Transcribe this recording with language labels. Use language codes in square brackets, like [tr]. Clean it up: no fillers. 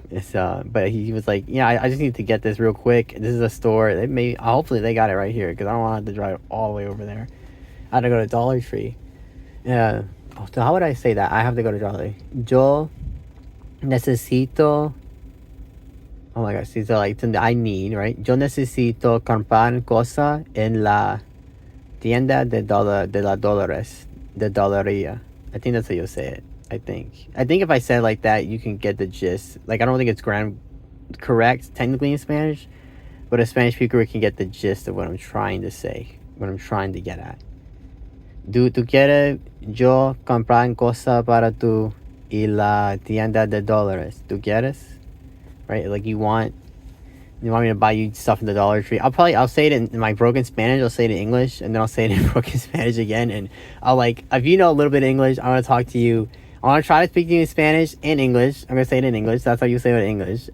[en] It's but he was like, yeah, I just need to get this real quick. This is a store. Hopefully they got it right here because I don't want to have to drive all the way over there. I had to go to Dollar Tree. Yeah. Oh, so how would I say that? I have to go to Dollar Tree. [es] Yo necesito. [en] Oh my gosh, these are like something I need, right? [es] Yo necesito comprar cosa en la tienda de la Dolores, de Doleria. [en] I think that's how you say it. I think if I said it like that, you can get the gist. Like, I don't think it's correct technically in Spanish, but a Spanish speaker can get the gist of what I'm trying to say, what I'm trying to get at. [es] ¿Tú quieres yo comprar cosa para tu y la tienda de dólares? ¿Tú quieres? Right? [en] Like, you want me to buy you stuff in the Dollar Tree? I'll say it in my broken Spanish, I'll say it in English, and then I'll say it in broken Spanish again, and I'll, like, if you know a little bit of English, I'm going to talk to you. I want to try to speak to you in Spanish and English. I'm going to say it in English. That's how you say it in English.